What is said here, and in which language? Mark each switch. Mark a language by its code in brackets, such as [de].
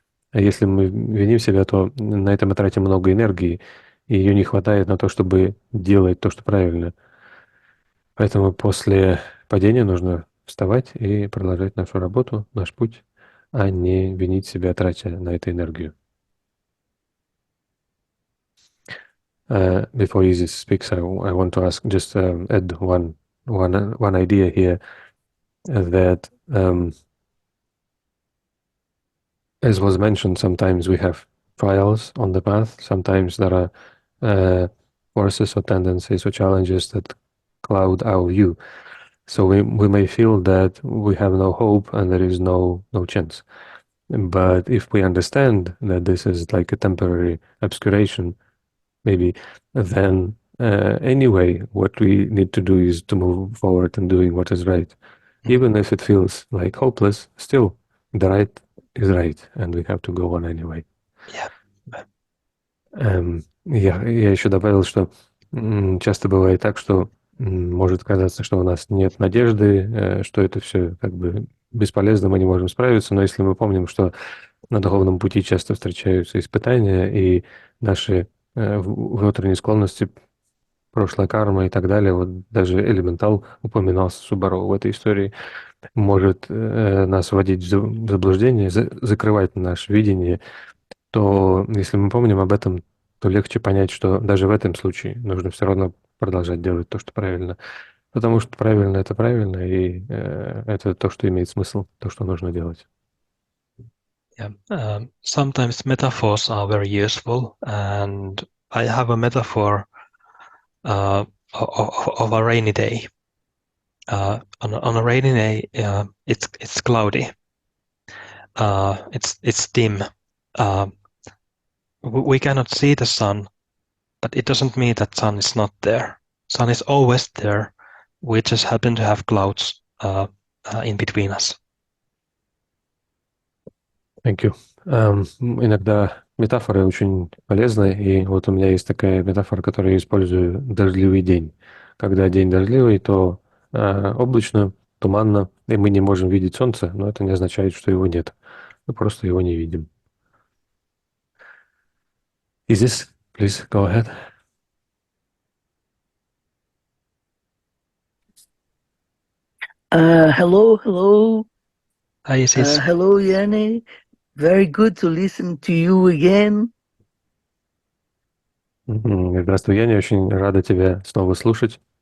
[ru] А если мы виним себя, то на это мы тратим много энергии, и ее не хватает на то, чтобы делать то, что правильно. Поэтому после падения нужно вставать и продолжать нашу работу, наш путь, а не винить себя, тратя на это энергию. [en] Before Isis speaks, I want to ask, just add one idea here, that as was mentioned, sometimes we have trials on the path. Sometimes there are forces or tendencies or challenges that cloud our view. So we may feel that we have no hope and there is no chance. But if we understand that this is like a temporary obscuration, maybe, then anyway, what we need to do is to move forward and doing what is right. Even if it feels like hopeless, still the right is right, and we have to go on anyway. Yeah. [ru] Я еще добавил, что часто бывает так, что может казаться, что у нас нет надежды, что это все как бы бесполезно, мы не можем справиться, но если мы помним, что на духовном пути часто встречаются испытания, и наши внутренние склонности, прошлая карма и так далее, вот даже элементал упоминался Субару в этой истории, может нас вводить в заблуждение, закрывать наше видение, то если мы помним об этом, то легче понять, что даже в этом случае нужно все равно продолжать делать то, что правильно. Потому что правильно — это правильно, и это то, что имеет смысл, то, что нужно делать. [en] Yeah. Sometimes metaphors are very useful, and I have a metaphor of a rainy day. On a rainy day, it's cloudy. It's dim. We cannot see the sun, but it doesn't mean that sun is not there. Sun is always there. We just happen to have clouds in between us. Thank you. [ru] Иногда метафоры очень полезны, и вот у меня есть такая метафора, которую я использую: дождливый день. Когда день дождливый, то облачно, туманно, и мы не можем видеть солнце, но это не означает, что его нет. Мы просто его не видим. [en] Isis, please go ahead. Hello. Hi, Isis. Hello, Janne. Very good to listen to you again. [ru] Здравствуй, Яня, очень рада тебя снова слушать.